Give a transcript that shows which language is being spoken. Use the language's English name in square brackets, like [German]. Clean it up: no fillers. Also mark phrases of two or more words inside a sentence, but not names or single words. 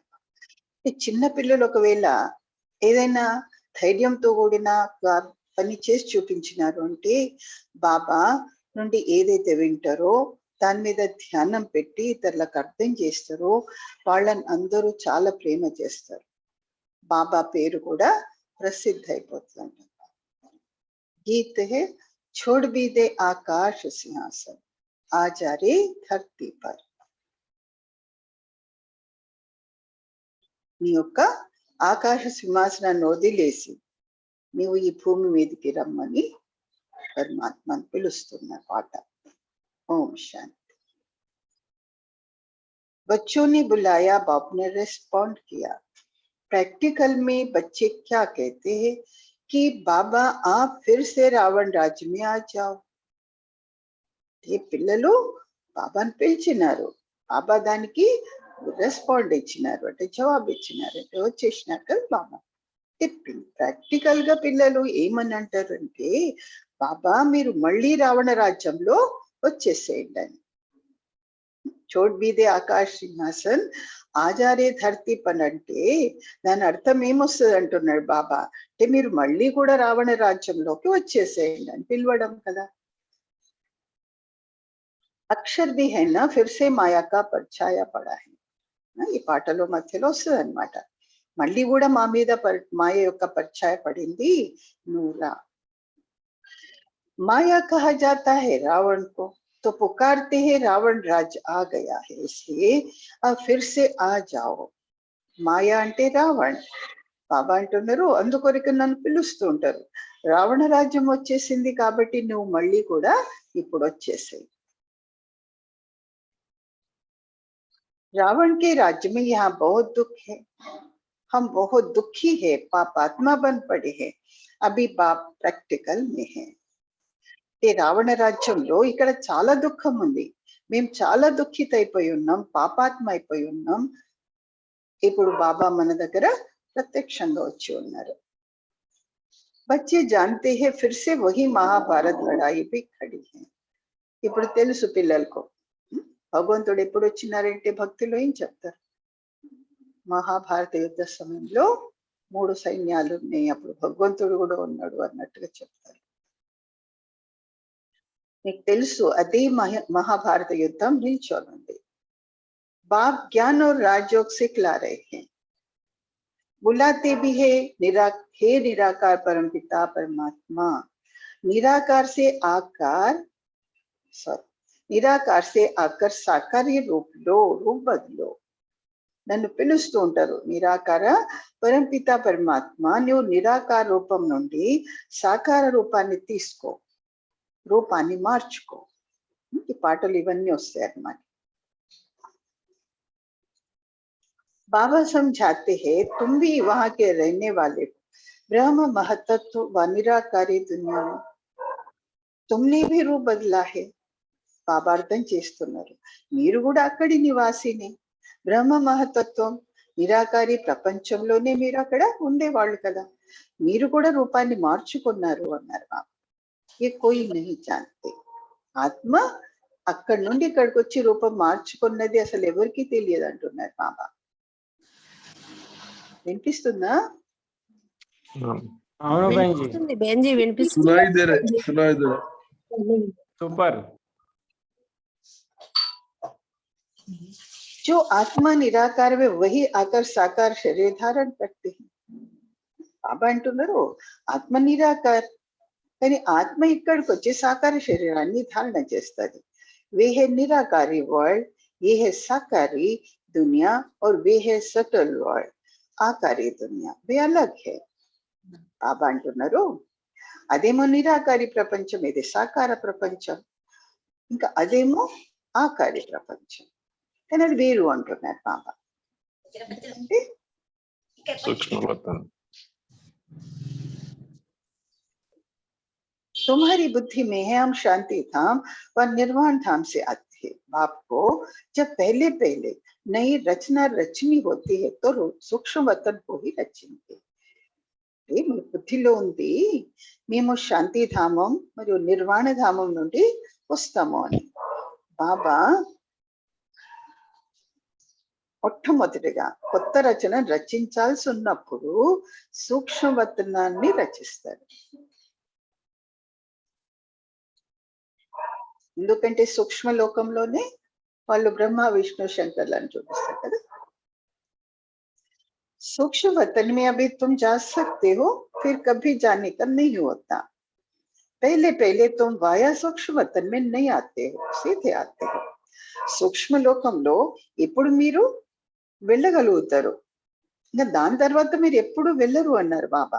[Telugu] చిన్న పిల్లలు ఒకవేళ ఏదైనా ధైర్యంతో కూడిన పని చేసి చూపించినారు అంటే బాబా నుండి ఏదైతే వింటారో దాని మీద ధ్యానం పెట్టి ఇతరులకు అర్థం చేస్తారో వాళ్ళని అందరూ చాలా ప్రేమ చేస్తారు. బాబా పేరు కూడా ప్రసిద్ధ అయిపోతుంది. [Hindi] गीत है छोड़ भी दे आकाश सिंहासन आ जा रे धरती पर. [Telugu] నీ యొక్క ఆకాశ సింహాసనాన్ని వదిలేసి నీవు ఈ భూమి మీదకి రమ్మని పరమాత్మను పిలుస్తున్న పాట. [Hindi] ओम शांति। बच्चों ने बुलाया, बाप ने रिस्पॉन्ड किया। प्रैक्टिकल में बच्चे क्या कहते हैं कि बाबा आप फिर से रावण राज्य में आ जाओ। [Telugu] ये పిల్లలు బాబాను పిలిచినారు, బాబా దానికి రెస్పాండ్ ఇచ్చినారు, అంటే జవాబు ఇచ్చినారు, అంటే వచ్చేసినారు కదా బాబా. ప్రాక్టికల్ గా పిల్లలు ఏమని అంటారంటే, బాబా మీరు మళ్ళీ రావణ రాజ్యంలో వచ్చేసేయండి అని. [Hindi] छोड़ भी दे आकाश सिंहासन आजा रे धरती [Telugu] పని అంటే దాని అర్థం ఏమొస్తుంది అంటున్నాడు బాబా, అంటే మీరు మళ్ళీ కూడా రావణ రాజ్యంలోకి వచ్చేసేయండి అని పిలవడం కదా. [Hindi] అక్షర్ भी है ना, फिर से माया का परछाया पड़ा है. [Telugu] ఈ పాటలో మధ్యలో వస్తుంది అనమాట. మళ్ళీ కూడా మా మీద మాయ యొక్క పరిచయ పడింది, నూరా. [Hindi] माया कहा जाता है रावण को, तो पुकारते हैं रावण राज आ गया है, इसलिए अब फिर से आ जाओ. [Telugu] మాయ అంటే రావణ్, బాబా అంటున్నారు అందుకొరకు నన్ను పిలుస్తూ ఉంటారు, రావణ రాజ్యం వచ్చేసింది కాబట్టి నువ్వు మళ్ళీ కూడా ఇప్పుడు వచ్చేసాయి. [Hindi] रावण के राज्य में यहाँ बहुत दुख है, हम बहुत दुखी है, पापात्मा बन पड़े हैं. अभी बाप प्रैक्टिकल में है. [Telugu] ఈ రావణ రాజ్యంలో ఇక్కడ చాలా దుఃఖం ఉంది, మేము చాలా దుఃఖిత అయిపోయి ఉన్నాం, పాపాత్మ అయిపోయి ఉన్నాం. ఇప్పుడు బాబా మన దగ్గర ప్రత్యక్షంగా వచ్చి ఉన్నారు. [Hindi] बच्चे जानते हैं फिर से वही महाभारत लड़ाई भी खड़ी है. [Telugu] ఇప్పుడు తెలుసు పిల్లలకు భగవంతుడు ఎప్పుడు వచ్చినారంటే భక్తిలో ఏం చెప్తారు, మహాభారత యుద్ధ సమయంలో 3 సైన్యాలు ఉన్నాయి, అప్పుడు భగవంతుడు కూడా ఉన్నాడు అన్నట్టుగా చెప్తారు. మీకు తెలుసు అదే महाभारत युद्धం నిల్చోనుంది. [Hindi] बाप ज्ञान और राजयोग सिखला रहे हैं, बुलाते भी है हे निराकार परमपिता परमात्मा. निराकार से आकर साकार रूप लो, रूप बदलो. [Telugu] నన్ను పిలుస్తూ ఉంటారు, నిరాకార పరంపిత పరమాత్మ నువ్వు నిరాకార రూపం నుండి సాకార రూపాన్ని తీసుకో, రూపాన్ని మార్చుకో. ఈ పాటలు ఇవన్నీ వస్తాయి అన్నమాట. [Hindi] बाबा समझाते हैं तुम भी वहां के रहने वाले हो, ब्रह्म महतत्व व निराकारी दुनिया में तुमने भी रूप बदला है. [Telugu] బాబా అర్థం చేస్తున్నారు, మీరు కూడా అక్కడి నివాసిని, బ్రహ్మ మహతత్వం నిరాకారి ప్రపంచంలోనే మీరు అక్కడ ఉండేవాళ్ళు కదా, మీరు కూడా రూపాన్ని మార్చుకున్నారు అన్నారు బాబా. [Hindi] ये कोई नहीं जानते, [Telugu] ఆత్మ అక్కడి నుండి ఇక్కడికి వచ్చి రూపం మార్చుకున్నది అసలు ఎవరికి తెలియదు అంటున్నారు బాబా. వినిపిస్తుందా? సూపర్. [Hindi] जो आत्मा निराकार में वही आकर साकार शरीर धारण करते हैं. [Telugu] బాబా అంటున్నారు ఆత్మ నిరాకార్, కానీ ఆత్మ ఇక్కడికి వచ్చి సాకార శరీరాన్ని ధారణ చేస్తుంది. [Hindi] वे है निराकारी वर्ल्ड, ये है साकारी दुनिया, और वे है [English] subtle world, [Hindi] आकारी दुनिया. वे अलग है. [Telugu] బాబా అంటున్నారు అదేమో నిరాకారి ప్రపంచం, ఇది సాకార ప్రపంచం, ఇంకా అదేమో ఆకారి ప్రపంచం, కానీ అది వేరు అంటున్నారు బాబా. [Hindi] तुम्हारी बुद्धि में है हम शांति धाम व निर्वाण धाम से आते हैं. बाप को जब पहले पहले नई रचना रचनी होती है तो सूक्ष्म वतन को ही रचेंगे. [Telugu] మీ బుద్ధిలో ఉంది మేము శాంతి ధామం మరియు నిర్వాణ ధామం నుండి వస్తాము అని. బాబా మొట్టమొదటిగా కొత్త రచన రచించాల్సి ఉన్నప్పుడు సూక్ష్మవతనాన్ని రచిస్తారు. ఎందుకంటే సూక్ష్మ లోకంలోనే వాళ్ళు బ్రహ్మ విష్ణు శంకర్లను చూపిస్తారు కదా. [Hindi] सूक्ष्म वतन में अभी तुम जा सकते हो, फिर कभी जाने का नहीं होता. पहले पहले तुम वाया सूक्ष्म वतन में नहीं आते हो, सीधे आते हो. [Telugu] సూక్ష్మ లోకంలో ఇప్పుడు మీరు వెళ్ళగలుగుతారు, ఇంకా దాని తర్వాత మీరు ఎప్పుడు వెళ్ళరు అన్నారు బాబా.